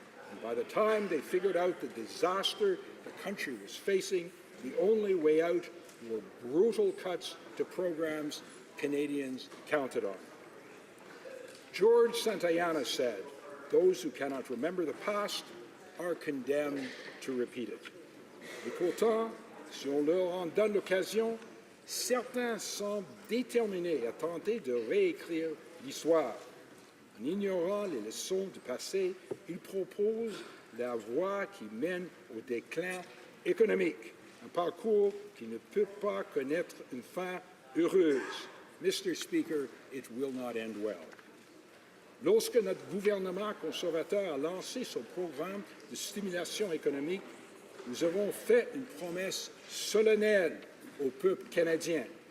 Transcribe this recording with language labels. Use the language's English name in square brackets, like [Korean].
[English] And by the time they figured out the disaster the country was facing, the only way out were brutal cuts to programs Canadians counted on. George Santayana said, "Those who cannot remember the past are condemned to repeat it." [French] Et pourtant, si on leur en donne l'occasion, certains semblent déterminés à tenter de réécrire l'histoire. En ignorant les leçons du passé, ils proposent la voie qui mène au déclin économique, un parcours qui ne peut pas connaître une fin heureuse. [English] Mr. Speaker, it will not end well. [French] Lorsque notre gouvernement conservateur a lancé son programme de stimulation économique, nous avons fait une promesse solennelle au peuple canadien.